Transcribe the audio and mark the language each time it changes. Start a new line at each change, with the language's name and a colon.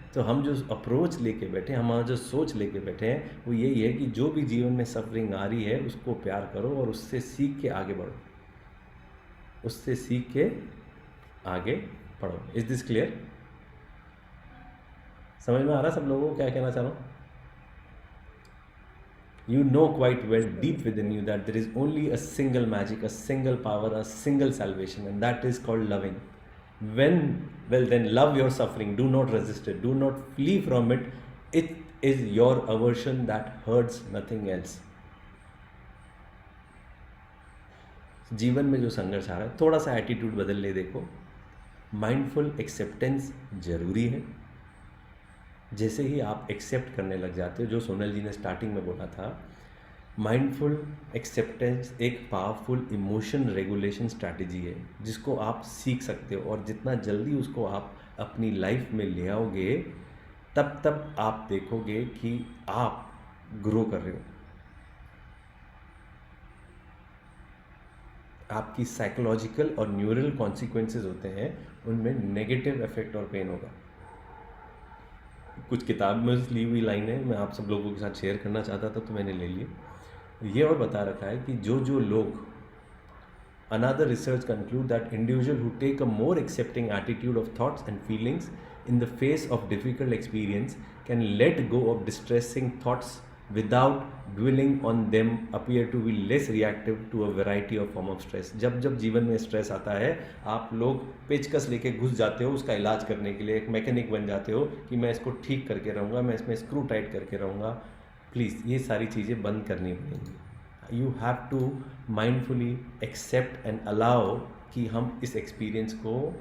Hindi: तो हम जो अप्रोच लेके बैठे हैं, हमारा जो सोच लेके बैठे हैं वो यही है कि जो भी जीवन में सफरिंग आ रही है उसको प्यार करो और उससे सीख के आगे बढ़ो, उससे सीख के आगे बढ़ो।
English: Is this clear?
Hindi: समझ में आ रहा सब लोगों को क्या कहना चाह रहा हूँ?
English: You know quite well deep within you that there is only a single magic, a single power, a single salvation, and that is called loving. Then love your suffering. Do not resist it. Do not flee from it. It is your aversion that hurts, nothing else.
Hindi: जीवन में जो संघर्ष आ रहा है, थोड़ा सा attitude बदल ले। देखो, माइंडफुल एक्सेप्टेंस जरूरी है। जैसे ही आप एक्सेप्ट करने लग जाते हो, जो सोनल जी ने स्टार्टिंग में बोला था, माइंडफुल एक्सेप्टेंस एक पावरफुल इमोशन रेगुलेशन स्ट्रैटेजी है जिसको आप सीख सकते हो, और जितना जल्दी उसको आप अपनी लाइफ में ले आओगे तब आप देखोगे कि आप ग्रो कर रहे हो। आपकी साइकोलॉजिकल और न्यूरल कॉन्सिक्वेंसेस होते हैं, उनमें नेगेटिव इफेक्ट और पेन होगा। कुछ किताब में ली हुई लाइन है, मैं आप सब लोगों के साथ शेयर करना चाहता था तो मैंने ले ली। ये और बता रखा है कि जो लोग,
English: another research conclude that individual who take a more accepting attitude of thoughts and feelings in the face of difficult experience can let go of distressing thoughts without dwelling on them, appear to be less reactive to a variety of form of stress।
Hindi: जब जीवन में stress आता है, आप लोग पेचकस लेके घुस जाते हो उसका इलाज करने के लिए, एक मैकेनिक बन जाते हो कि मैं इसको ठीक करके रहूँगा, मैं इसमें स्क्रू टाइट करके रहूँगा। प्लीज़ ये सारी चीज़ें बंद करनी पड़ेंगी।
English: you have to mindfully accept and allow
Hindi: कि हम इस एक्सपीरियंस को।